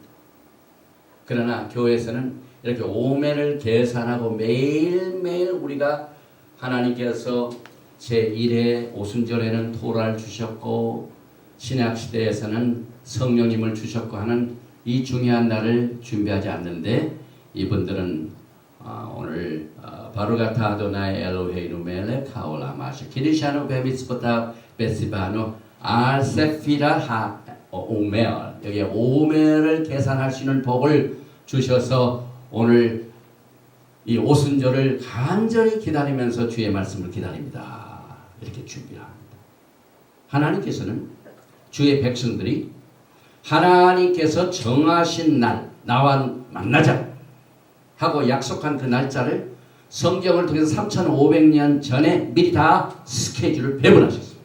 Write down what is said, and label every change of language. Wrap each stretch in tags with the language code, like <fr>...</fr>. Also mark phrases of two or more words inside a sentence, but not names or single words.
<ko>그러나 교회에서는 이렇게 오멜을 계산하고 매일매일 우리가 하나님께서 제1회 오순절에는 토라를 주셨고 신약시대에서는 성령님을 주셨고 하는 이 중요한 날을 준비하지 않는데 이분들은 오늘</ko> <he>ברוך אתה אדוני אלוהינו מלך העולם אשר קדשנו במצוותיו וציוונו על ספירת העומר</he> <ko>여기 오멜을 계산할 수 있는 복을 주셔서 오늘 이 오순절을 간절히 기다리면서 주의 말씀을 기다립니다. 이렇게 준비합니다. 하나님께서는 주의 백성들이 하나님께서 정하신 날 나와 만나자 하고 약속한 그 날짜를 성경을 통해서 3500년 전에 미리 다 스케줄을 배분하셨어요.</ko>